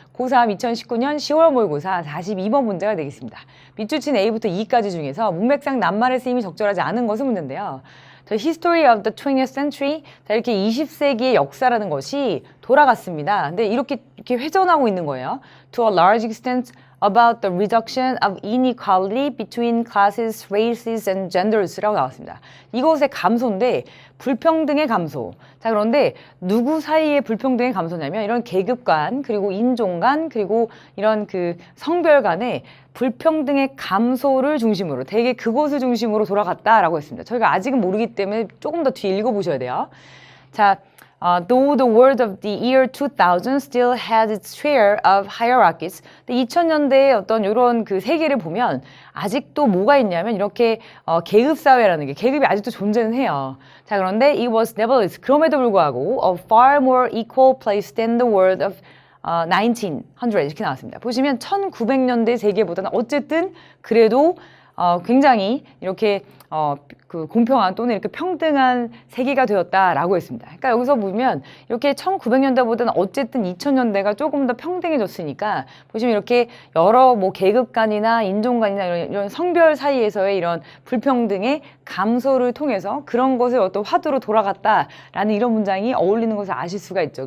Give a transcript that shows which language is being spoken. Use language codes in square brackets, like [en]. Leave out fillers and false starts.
[ko] 고3 2019년 10월 모의고사 42번 문제가 되겠습니다. 밑줄친 A부터 E까지 중에서 문맥상 낱말의 쓰임이 적절하지 않은 것은 문제인데요. [en] The history of the 20th century, [ko] 자, 이렇게 20세기의 역사라는 것이 돌아갔습니다. 근데 이렇게 회전하고 있는 거예요. [en] To a large extent about the reduction of inequality between classes, races, and genders [ko] 라고 나왔습니다. 이것의 감소인데 불평등의 감소. 자, 그런데 누구 사이의 불평등의 감소냐면 이런 계급 간, 그리고 인종 간, 그리고 이런 그 성별 간의 불평등의 감소를 중심으로 되게 그것을 중심으로 돌아갔다라고 했습니다. 저희가 아직은 모르기 때문에 조금 더 뒤에 읽어보셔야 돼요. [en] 자, though the world of the year 2000 still has its share of hierarchies. [ko] 2000년대의 어떤 이런 그 세계를 보면 아직도 뭐가 있냐면 이렇게 계급 사회라는 게 계급이 아직도 존재는 해요. 자, 그런데 [en] it was nevertheless [ko] 그럼에도 불구하고 [en] a far more equal place than the world of 1900 [ko] 이렇게 나왔습니다. 보시면 1900년대 세계보다는 어쨌든 그래도 굉장히 이렇게 그 공평한 또는 이렇게 평등한 세계가 되었다라고 했습니다. 그러니까 여기서 보면 이렇게 1900년대보다는 어쨌든 2000년대가 조금 더 평등해졌으니까 보시면 이렇게 여러 뭐 계급 간이나 인종 간이나 이런 성별 사이에서의 이런 불평등의 감소를 통해서 그런 것을 어떤 화두로 돌아갔다라는 이런 문장이 어울리는 것을 아실 수가 있죠.